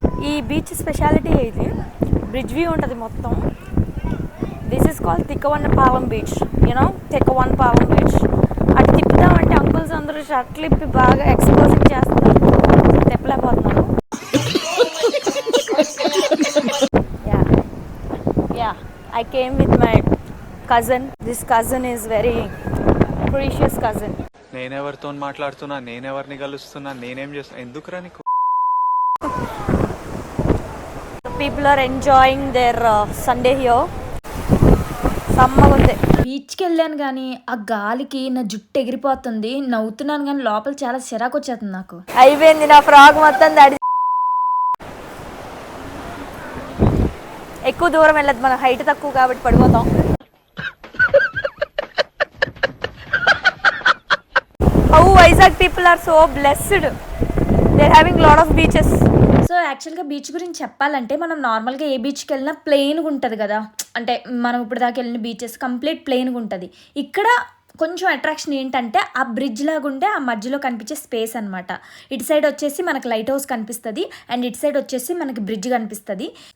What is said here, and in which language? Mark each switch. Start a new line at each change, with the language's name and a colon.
Telugu: ఈ beach speciality ఇది. Bridge view ఉంటుంది మొత్తం.
English: This is called Thikkavannapalem beach. You know, Thikkavannapalem beach.
Telugu: అటు తిప్పుదామంటే అంకుల్స్ అందరూ షర్ట్లు ఇప్పి బాగా ఎక్స్పోజింగ్ చేస్తున్నారు, తిప్పలేకపోతున్నారు.
English: Yeah, I came with my cousin. This cousin is very precious cousin.
Telugu: నేనెవరితో మాట్లాడుతున్నా, నేనెవరిని కలుస్తున్నా, నేనేం చేస్తున్నా, ఎందుకురా నీకు?
English: People are enjoying their Sunday here.
Telugu: సమ్మగా ఉంది. బీచ్కి వెళ్ళాను కానీ ఆ గాలికి నా జుట్టు ఎగిరిపోతుంది. నవ్వుతున్నాను కానీ లోపల చాలా చిరాకు వచ్చేస్తుంది నాకు. అయిపోయింది నా ఫ్రాక్ మొత్తం తడి. ఎక్కువ దూరం వెళ్ళదు, మన హైట్ తక్కువ కాబట్టి పడిపోతాం.
English: How Vizag people are so blessed. They're having lot of beaches.
Telugu: So యాక్చువల్గా బీచ్ గురించి చెప్పాలంటే మనం నార్మల్గా ఏ బీచ్కి వెళ్ళినా ప్లెయిన్గా ఉంటుంది కదా, అంటే మనం ఇప్పుడు దాకా వెళ్ళిన బీచెస్ కంప్లీట్ ప్లెయిన్గా ఉంటుంది. ఇక్కడ కొంచెం అట్రాక్షన్ ఏంటంటే ఆ బ్రిడ్జ్ లాగా ఉండే ఆ మధ్యలో కనిపించే స్పేస్ అనమాట. ఇటు సైడ్ వచ్చేసి మనకి లైట్ హౌస్ కనిపిస్తుంది, అండ్ ఇటు సైడ్ వచ్చేసి మనకి బ్రిడ్జ్ కనిపిస్తుంది.